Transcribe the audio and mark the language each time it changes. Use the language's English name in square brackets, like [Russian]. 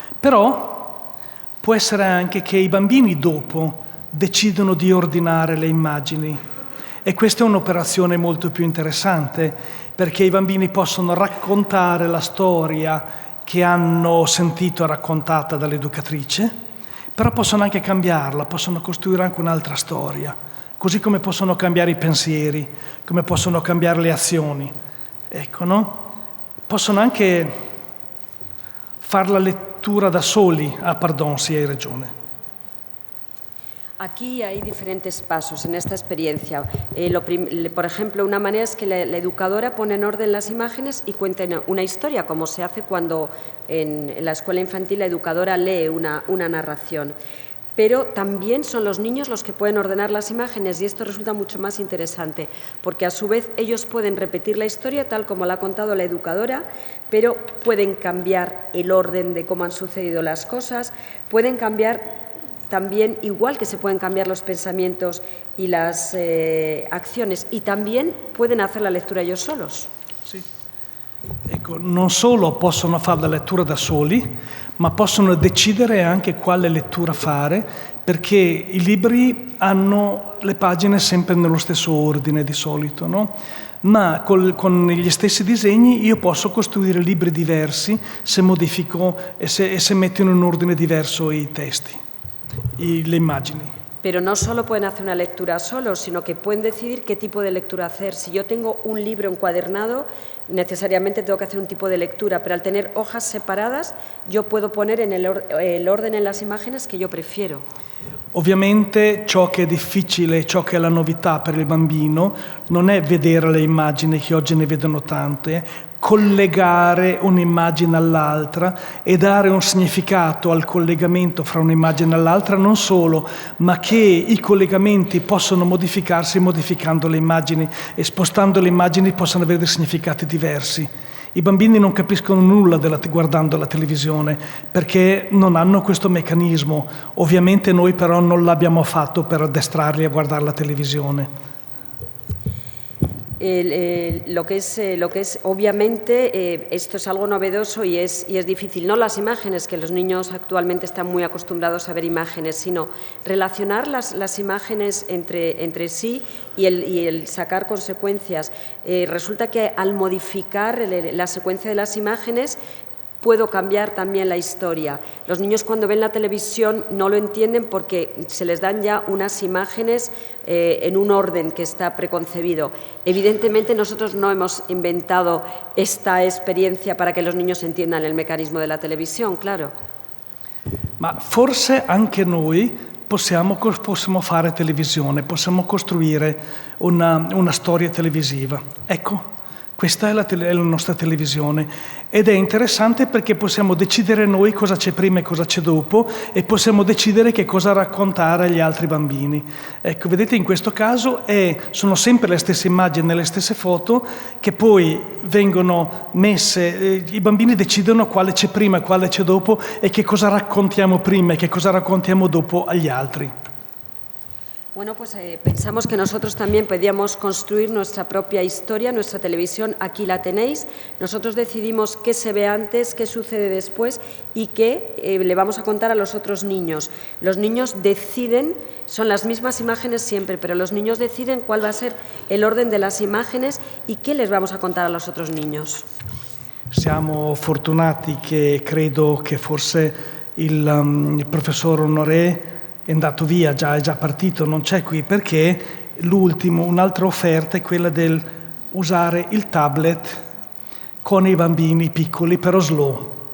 [Italian] Però può essere anche che i bambini dopo decidono di ordinare le immagini, e questa è un'operazione molto più interessante, perché i bambini possono raccontare la storia che hanno sentito raccontata dall'educatrice, però possono anche cambiarla, possono costruire anche un'altra storia. Così come possono cambiare i pensieri, come possono cambiare le azioni. Ecco, no? Possono anche fare la lettura da soli. Ah, pardon, sì, hai ragione. [Spanish] Aquí hay diferentes pasos en esta experiencia. Por ejemplo, una manera es que la educadora pone en orden las imágenes y cuenta una historia, como se hace cuando en la escuela infantil la educadora lee una narración. Pero también son los niños los que pueden ordenar las imágenes, y esto resulta mucho más interesante, porque a su vez ellos pueden repetir la historia tal como la ha contado la educadora, pero pueden cambiar el orden de cómo han sucedido las cosas, pueden cambiar también, igual que se pueden cambiar los pensamientos y las acciones, y también pueden hacer la lectura ellos solos. [Italian] Sì. Ecco, non solo possono fare la lettura da soli, ma possono decidere anche quale lettura fare, perché i libri hanno le pagine sempre nello stesso ordine di solito, no? Ma con gli stessi disegni io posso costruire libri diversi se modifico e se metto in un ordine diverso i testi, le immagini. [Spanish] Pero no solo pueden hacer una lectura solos, sino que pueden decidir qué tipo de lectura hacer. Si yo tengo un libro encuadernado, necesariamente tengo que hacer un tipo de lectura, pero al tener hojas separadas, yo puedo poner en el orden en las imágenes que yo prefiero. [Italian] Ovviamente ciò che è difficile, ciò che è la novità per il bambino, non è vedere le immagini, che oggi ne vedono tante, collegare un'immagine all'altra e dare un significato al collegamento fra un'immagine all'altra, non solo, ma che i collegamenti possono modificarsi modificando le immagini, e spostando le immagini possono avere dei significati diversi. I bambini non capiscono nulla guardando la televisione, perché non hanno questo meccanismo. Ovviamente noi però non l'abbiamo fatto per addestrarli a guardare la televisione. [Spanish] Lo que es obviamente, esto es algo novedoso y es difícil, no las imágenes, que los niños actualmente están muy acostumbrados a ver imágenes, sino relacionar las imágenes entre sí y el sacar consecuencias. Resulta que al modificar la secuencia de las imágenes, puedo cambiar también la historia. Los niños, cuando ven la televisión, no lo entienden porque se les dan ya unas imágenes en un orden que está preconcebido. Evidentemente, nosotros no hemos inventado esta experiencia para que los niños entiendan el mecanismo de la televisión, claro. [Italian] Ma forse anche noi possiamo fare televisione, possiamo costruire una storia televisiva. Ecco. Questa è la nostra televisione, ed è interessante perché possiamo decidere noi cosa c'è prima e cosa c'è dopo, e possiamo decidere che cosa raccontare agli altri bambini. Ecco, vedete, in questo caso sono sempre le stesse immagini, le stesse foto che poi vengono messe, i bambini decidono quale c'è prima e quale c'è dopo, e che cosa raccontiamo prima e che cosa raccontiamo dopo agli altri. [Spanish] Bueno, pues pensamos que nosotros también podíamos construir nuestra propia historia, nuestra televisión, aquí la tenéis. Nosotros decidimos qué se ve antes, qué sucede después y qué le vamos a contar a los otros niños. Los niños deciden, son las mismas imágenes siempre, pero los niños deciden cuál va a ser el orden de las imágenes y qué les vamos a contar a los otros niños. [Italian] Siamo fortunati che credo che forse il professor Honoré è andato via, è già partito, non c'è qui perché un'altra offerta è quella del usare il tablet con i bambini piccoli, però slow.